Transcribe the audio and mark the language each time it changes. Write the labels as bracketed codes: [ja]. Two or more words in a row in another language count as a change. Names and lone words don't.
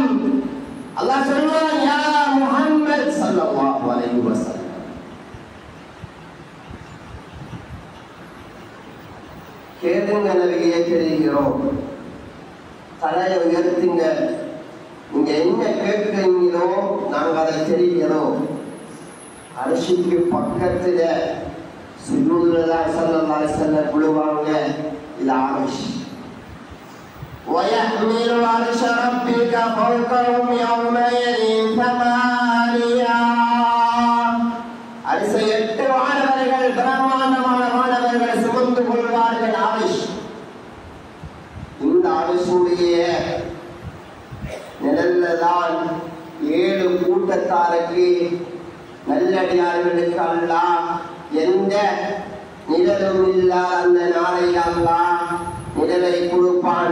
[ta] அல்லாஹ் சொல்வான், [ar] يا محمد صلى الله عليه وسلم, [ta] கேளுங்க நபியே, கேட்கிறோம். தலையை உயர்த்துங்க, நீங்க என்ன கேட்கிறீங்களோ நாங்க அதை தெரிகிறோம். அரசுக்கு பக்கத்துல சுஜூதுல [ar] صلى الله عليه وسلم [ta] விழுவாங்க. இது அரஷ். [ar] وَيَحْمِلُ عَرْشَ رَبِّكَ فَوْقَهُمْ يَوْمَئِذٍ ثَمَانِيَةٌ. [ta] அரசை 8 வானவர்கள், பிரம்மாண்டமான வானவர்கள் சுமந்து கொள்வார்கள். அரஷ். இந்த அரசுடைய நிழல்தான் 7 கூட்டத்தாருக்கு நல்லடியார்களுக்கு அல்லாஹ் எந்த நிழலும் இல்லாத அந்த நாளையில் அல்லாஹ் நிழலை கொடுப்பான்.